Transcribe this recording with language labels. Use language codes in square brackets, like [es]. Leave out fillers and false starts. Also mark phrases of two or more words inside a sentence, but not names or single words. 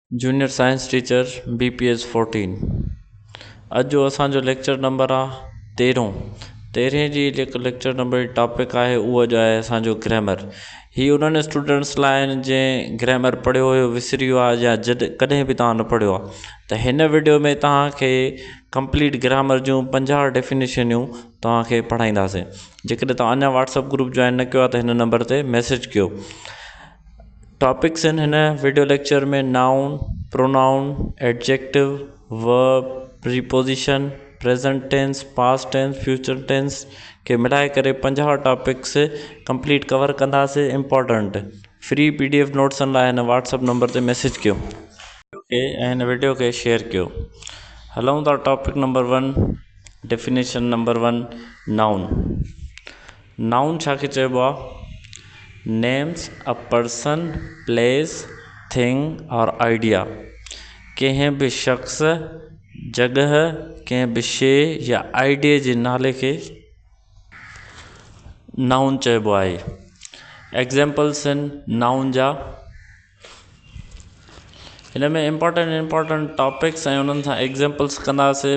[en] Junior Science Teacher BPS 14. [sd] अॼु जो असांजो [en] lecture number [sd] आहे 13 जी जेको [en] lecture number [sd] जी टॉपिक आहे उहो अॼु आहे असांजो ग्रामर। ही उन्हनि स्टूडेंट्स लाइ आहिनि जंहिं ग्रामर पढ़ियो हुयो विसरी वियो आहे या कॾहिं बि तव्हां न पढ़ियो आहे, त हिन वीडियो में तव्हांखे [en] complete grammar [sd] जूं 50 डेफिनेशनियूं तव्हांखे पढ़ाईंदासीं। जेकॾहिं तव्हां अञा [en] WhatsApp group join [sd] न कयो आहे त हिन नंबर ते मैसेज कयो। टॉपिक्स आहिनि हिन [en] video lecture [sd] में [en] noun, pronoun, adjective, verb, preposition, present tense, past tense, future tense [sd] के मिलाए करे 50 [en] topics complete cover [sd] कंदासीं। [en] important free PDF [sd] नोट्सनि लाइ हिन [en] WhatsApp number [sd] ते मैसेज कयो ऐं हिन वीडियो खे शेयर कयो। [en] हलूं था topic number 1, definition number 1, noun. [sd] नाउन छा खे चइबो आहे? [en] Names a person, place, thing aur idea. [sd] कंहिं बि शख़्स, जॻह, कंहिं बि शइ या आइडिया जे नाले खे नाउन चइबो आहे। एग्ज़ाम्पल्स आहिनि नाउन जा। हिन में [en] important topics [sd] ऐं उन्हनि सां एग्ज़ाम्पल्स कंदासीं।